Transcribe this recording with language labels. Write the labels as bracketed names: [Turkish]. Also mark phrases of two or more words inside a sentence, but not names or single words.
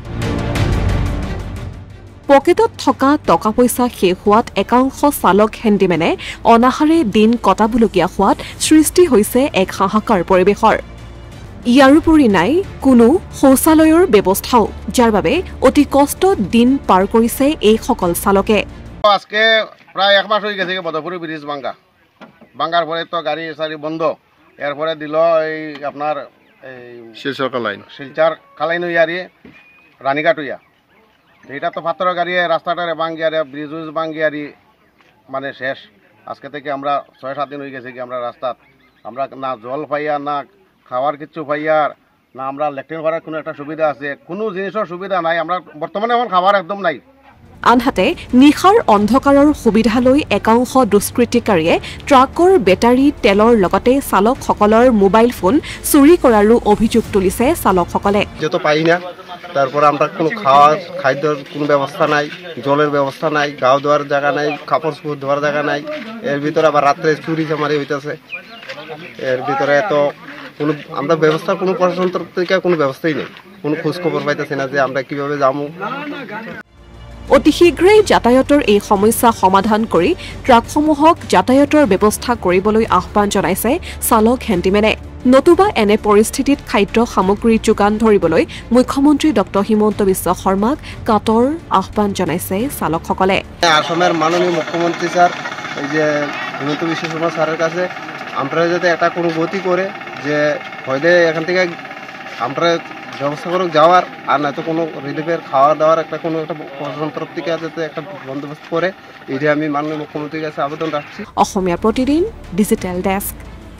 [Assamese] পকেটত থকা টকা পইচা শেষ হোৱাত একাংশ চালক হেণ্ডিমেনে অনাহাৰে দিন কটাবলগীয়া হোৱাত সৃষ্টি হৈছে এক হাহাকাৰ পৰিৱেশৰ ইয়াৰোপৰি নাই কোনো শৌচালয়ৰ ব্যৱস্থাও যাৰ বাবে অতি কষ্টত দিন পাৰ কৰিছে এই সকল চালকে [Bangla] আজকে প্রায় এক মাস হয়ে গেছে বদরপুর ব্রিজ ভাঙ্গার পরে তো গাড়ি সারি বন্ধ এরপরে দিল এই আপনার শিলচর কালাইন ইয়ারি রানীঘাট হইয়া এটা তো পাথর গাড়ি রাস্তাটারে ভাঙ্গিয়ারে ব্রিজ উইজ ভাঙ্গিয়ারি মানে শেষ আজকে থেকে আমরা 6-7 দিন হয়ে গেছে কি আমরা রাস্তাত আমরা না জল পাইয়া না খাওয়ার কিছু পাইয়ার না আমরা লেট্রিন করার কোনো একটা সুবিধা আছে কোনো জিনিসের সুবিধা নাই আমরা বর্তমানে এখন খাবার একদম নাই [Assamese] আনহাতে নিশাৰ অন্ধকাৰৰ সুবিধা লৈ একাংশ দুষ্কৃতিকাৰীয়ে ট্ৰাকৰ বেটাৰী তেলৰ লগতে চালকসকলৰ মোবাইল ফোন চুৰি কৰাৰো অভিযোগ তুলিছে চালকসকলে [Bangla] যেতো পাই না তারপর আমরা কোনো খাদ্যের কোনো ব্যবস্থা নাই জলের ব্যবস্থা নাই গাও দেওয়ার জায়গা নাই কাপড় চোপড় ধোয়ার জায়গা নাই এর ভিতরে আবার রাত্রে চুরি চামারি হইতেছে এর ভিতরে তো কোনো আমরা ব্যবস্থা কোনো প্রশাসন থেকে কোনো ব্যবস্থাই নেই কোনো খোঁজ খবর পাইতেছি না যে আমরা কিভাবে যাবো [Assamese] অতি শীঘ্ৰেই যাতায়াতৰ এই সমস্যা সমাধান কৰি ট্ৰাকসমূহক যাতায়াতৰ ব্যৱস্থা কৰিবলৈ আহ্বান জনাইছে চালক হেণ্ডিমেনে নতুবা এনে পৰিস্থিতিত খাদ্য সামগ্ৰী যোগান ধৰিবলৈ মুখ্যমন্ত্ৰী ডক্টৰ হিমন্ত বিশ্ব শৰ্মাক কাটৰ আহ্বান জনাইছে চালকসকলে [Bangla] আসামের মাননীয় মুখ্যমন্ত্রী স্যার এই যে হিমন্ত বিশ্ব শর্মা স্যারের কাছে আমরা যাতে একটা কোনো গতি করে যে হয়তো এখান থেকে আমরা ব্যবস্থা করুক যাওয়ার আর না তো কোনো রিলিফের খাওয়া দাওয়ার একটা কোনো একটা প্রশাসন তরফ থেকে যাতে একটা বন্দোবস্ত করে এটা আমি মাননীয় মুখ্যমন্ত্রীর কাছে আবেদন রাখছি [Assamese] অসমীয়া প্ৰতিদিন ডিজিটেল ডেস্ক